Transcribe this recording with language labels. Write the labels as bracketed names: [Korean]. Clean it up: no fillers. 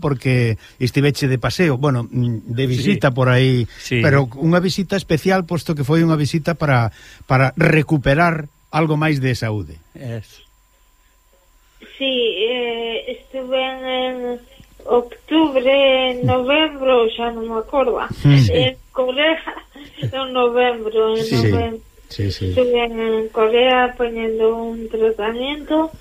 [Galician] Porque estiveche de paseo, bueno, de visita sí, por aí, sí. Pero unha visita especial, posto que foi unha visita para recuperar algo máis de saúde. Eso. Sí, estuve en octubre, novembro, xa non me acordo. Sí. En Corea, en novembro, en sí, novembro. Sí. Sí, sí. [Spanish] Estuve en Corea poniendo un tratamiento,